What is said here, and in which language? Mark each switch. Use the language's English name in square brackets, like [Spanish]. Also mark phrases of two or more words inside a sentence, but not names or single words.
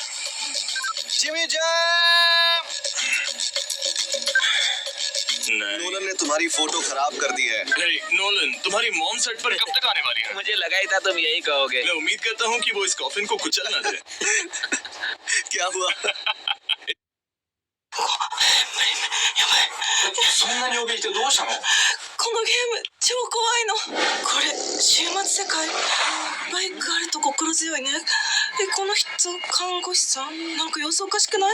[Hindi] जिमी नोलन ने तुम्हारी फोटो खराब कर दी है। नोलन, तुम्हारी मॉम सेट पर कब तक आने वाली है? मुझे लगा ही था तुम यही कहोगे। मैं उम्मीद करता हूँ कि वो इस कॉफिन को कुचल ना दे। क्या हुआ? [Japanese] そんなに怯えてどうしたの？このゲーム超怖いの。これ終末世界。バイクあると心強いね。この人看護師さん、なんか様子おかしくない？